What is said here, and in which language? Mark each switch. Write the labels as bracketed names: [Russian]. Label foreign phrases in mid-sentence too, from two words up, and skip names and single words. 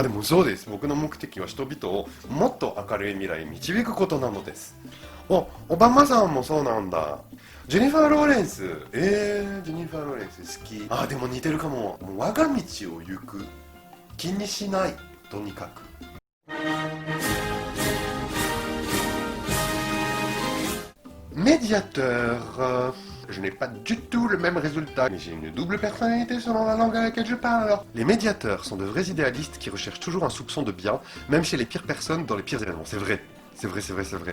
[Japanese] でもそうです。僕の目的は人々をもっと明るい未来へ導くことなのです。オバマさんもそうなんだ。ジェニファー・ローレンス。ジェニファー・ローレンス好き。でも似てるかも。もう我が道を行く。気にしない。とにかく。Médiateur. [French] Je n'ai pas du tout le même résultat, mais j'ai une double personnalité selon la langue à laquelle je parle. Les médiateurs sont de vrais idéalistes qui recherchent toujours un soupçon de bien, même chez les pires personnes dans les pires événements. C'est vrai. C'est vrai.